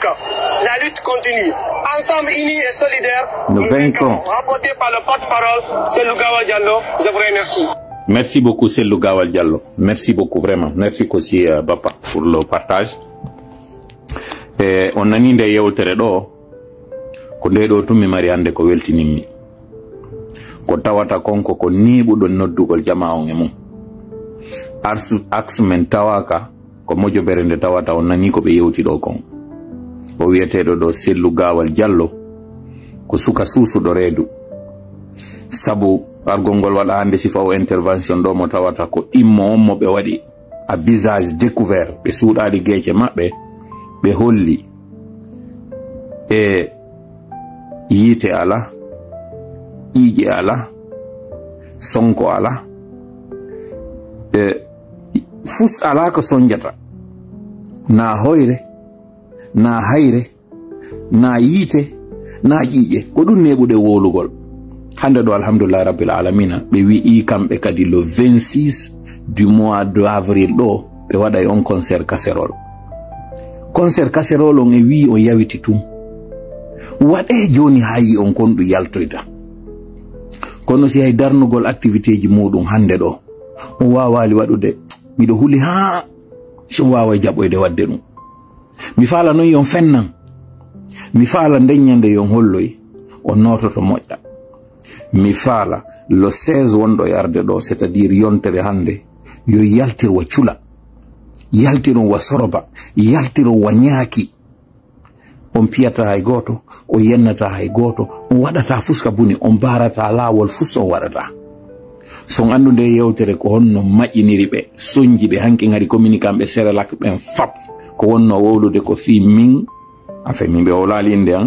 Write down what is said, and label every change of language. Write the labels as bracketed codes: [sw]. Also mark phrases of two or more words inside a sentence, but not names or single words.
[fr] La lutte continue. Ensemble, unis et solidaires, nous vaincrons. Rapporté par le porte-parole, Sellou Gawal Diallo. Je vous remercie. Merci beaucoup, Sellou Gawal Diallo. Merci beaucoup, vraiment. Merci aussi, Bapa, pour le partage. [ff] On a ninde yewtere ɗo ko nde ɗo tumi mari hande ko weltinimmi ko tawata konko ko niɓuɗon noddugol jama on e mum Axe Mentawaka ko mojobere nde tawata on nani ko ɓe yewti ɗo kon o wiyeteɗo ɗo Sellou Gawal Diallo ko suka suusuɗo reedu sabu argol ngol waɗa hande sifa o intervention ɗo mo tawata ko immo on mo ɓe waɗi [fr] a visage découvert [ff] ɓe suuɗaɗi geece maɓɓe ɓe holli e yiite ala ƴiiƴe ala sonko ala fus ala ko sonjata na hoyre na hayre na yiite na ƴiiƴe ko ɗum neɓuɗe wolugol hande ɗo [ar] الحمد لله رب العالمين [ff] ɓe wi'i kamɓe kadi [fr] le 26 du mois de avril [ff] ɗo ɓe waɗay on [fr] concert casserole [ff] on e wi on yawiti tum waɗe joni hayi on kon ɗum yaltoyta kono si hay darnugol activité ji muɗum hande ɗo on wawali waɗude miɗo huli ha si on wawa jaɓoyde wadde ɗum mi faala noon yon fennan mi faala ndeññande yon holloy on nototo moƴƴa mi faala le 16 wonɗo yarde ɗo [fr] c'est à dire [ff] yontere hande yo yaltir wa cula yaltiron wa soroba yaltiron wa ñaaki on piyata hay goto o yennata hay goto on waɗata fuska buni on barata laawol fus on waɗata son andu nde yewtere ko honno maƴƴiniri ɓe soñji ɓe hanki ngari communiquant ɓe Serelak ɓen fap ko wonno wowlude ko fi min afe min ɓe wolali inde an